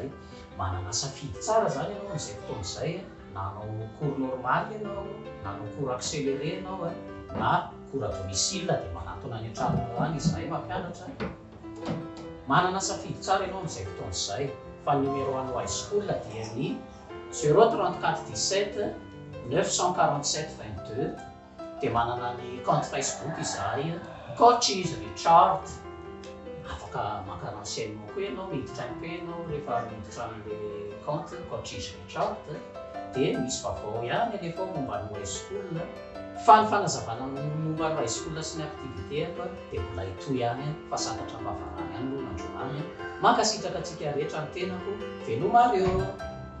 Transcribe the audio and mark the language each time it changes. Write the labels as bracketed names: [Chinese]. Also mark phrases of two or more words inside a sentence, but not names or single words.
[Malagasy] Manana safidy tsara zany ianao amin'izay fotoana izay, nanao [French] cours normal [Malagasy] ianao, nanao [French] cours accéléré [Malagasy] ianao na [French] cours domicile [Malagasy] dia manantona any an-tranonao any izy mahay mampianatra. Manana safidy tsara ianao amin'izay fotoana izay. Fa ny numéro any [English] high school [Malagasy] dia ny 034 17 947 22 dia manana ny [French] compte Facebook [Malagasy] izahay Coach Izy Richard. Afaka maka renseignement koa ianao miditra any koa ianao rehefa miditra amin'le compte Coach Izy Richard dia misy vaovao ihany alefa momba ny [English] high school. [Malagasy] Fa ny fanazavana momba ny [English] high school [Malagasy] sy ny activité dia mbola itoy ihany fa santatra mbavarany ihany no nandronany. Mankasitraka antsika rehetra ny tenako. Velomareo.